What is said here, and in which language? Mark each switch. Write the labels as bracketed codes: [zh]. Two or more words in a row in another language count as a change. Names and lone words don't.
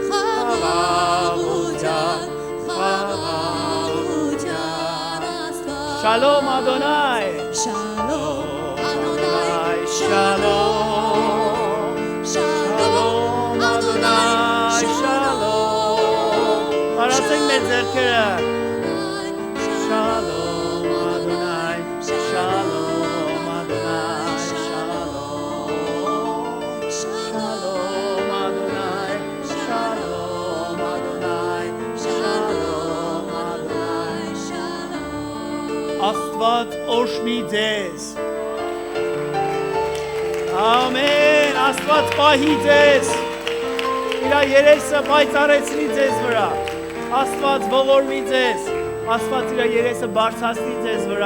[hy] Խաղաղության [he] שלום אדוני. שלום אדוני. שלום. שלום אדוני. Shalom. [hy] Արածենք մեր ձեռքերը. [he] שלום אדוני. שלום אדוני. שלום. שלום אדוני. שלום אדוני. שלום אדוני. [hy] Աստված օրհնի ձեզ։ Ամեն, Աստված պահի ձեզ։ Իր երեսը պայծառեցնի ձեզ վրա։ Աստված ողորմի ձեզ։ Աստված իր երեսը բարձրացնի ձեզ վրա